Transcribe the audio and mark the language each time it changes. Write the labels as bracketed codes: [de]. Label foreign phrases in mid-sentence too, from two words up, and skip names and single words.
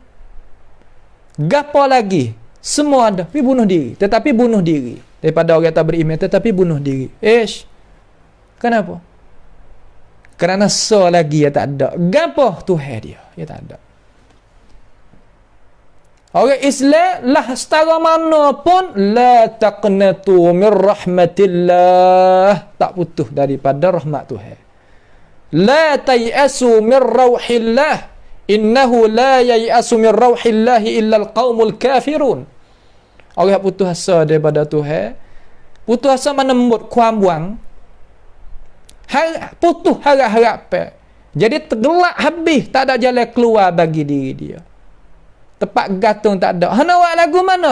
[ms] Gapo lagi? Semua ada. Tapi bunuh diri. Tetapi bunuh diri. Daripada orang tak beriman, tetapi bunuh diri. Kenapa? Kerana lagi ya tak ada. Gapo Tuhan dia? Ya tak ada. Orang Islam lah setara mana pun, [ar] لا تقنطوا من رحمة الله, [ms] tak putus daripada rahmat Tuhan. [ar] لا تيأسوا من روح الله إنه لا ييأس من روح الله إلا القوم الكافرون. [ms] Orang putus asa daripada Tuhan, putus asa menemut kuam buang, putus harap-harap, jadi tergelak habis, tak ada jalan keluar bagi diri dia. Tempat gantung tak ada. Hana buat lagu mana?